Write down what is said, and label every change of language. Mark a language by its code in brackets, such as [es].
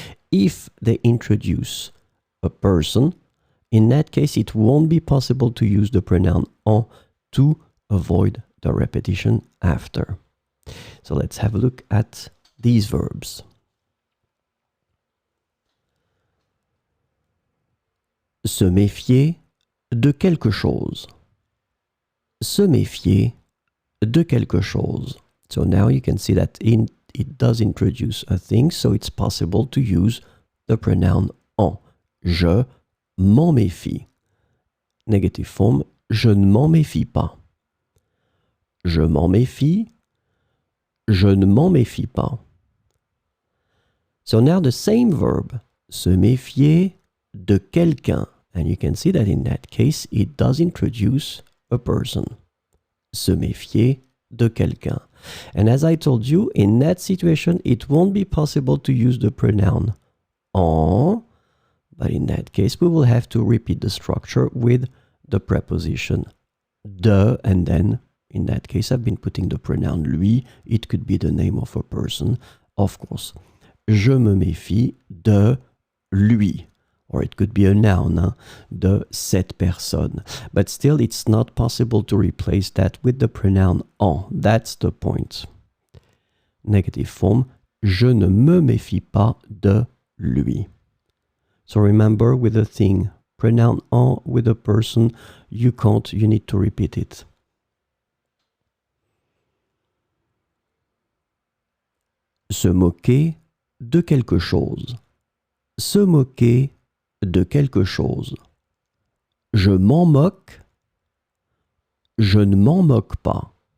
[en] If they introduce a person, in that case, it won't be possible to use the pronoun en to avoid the repetition after. So let's have a look at these verbs. [fr] Se méfier de quelque chose. Se méfier de quelque chose. [en] So now you can see that it does introduce a thing, so it's possible to use the pronoun en. [fr] Je m'en méfie. [en] Negative form, [fr] je ne m'en méfie pas. Je m'en méfie. Je ne m'en méfie pas. [en] So now the same verb, [fr] se méfier de quelqu'un. [en] And you can see that in that case, it does introduce a person. [fr] Se méfier de quelqu'un. [en] And as I told you, in that situation, it won't be possible to use the pronoun en, but in that case, we will have to repeat the structure with the preposition de, and then, in that case, I've been putting the pronoun lui. It could be the name of a person, of course. [fr] Je me méfie de lui. [en] Or it could be a noun, [fr] de cette personne. [en] But still, it's not possible to replace that with the pronoun en. That's the point. Negative form, [fr] je ne me méfie pas de lui. [en] So remember, with a thing, pronoun en with a person, you need to repeat it. [fr] Se moquer de quelque chose. Se moquer de quelque chose. Je m'en moque. Je ne m'en moque pas.